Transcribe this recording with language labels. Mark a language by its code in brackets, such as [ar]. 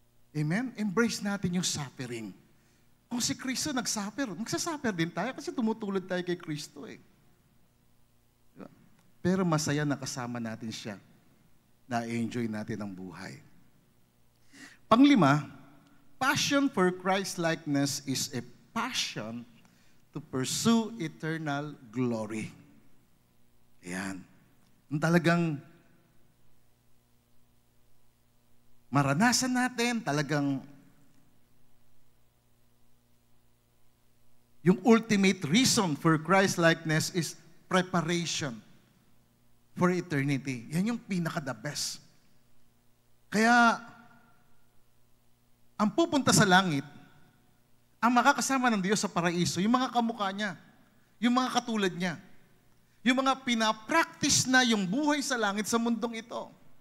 [tl] Amen? Embrace natin yung suffering. Kung si Kristo nagsuffer, magsasuffer din tayo kasi tumutulad tayo kay Kristo eh. Diba? Pero masaya na kasama natin siya. Na-enjoy natin ang buhay. [en] Panglima, passion for Christ-likeness is a passion to pursue eternal glory. Ayan. [tl] Talagang maranasan natin, talagang yung [en] ultimate reason for Christ-likeness is preparation for eternity. [tl] Yan yung pinaka-the best. Kaya, ang pupunta sa langit, ang makakasama ng Diyos sa paraiso, yung mga kamukha niya, yung mga katulad niya, yung mga pinapractice na yung buhay sa langit sa mundong ito.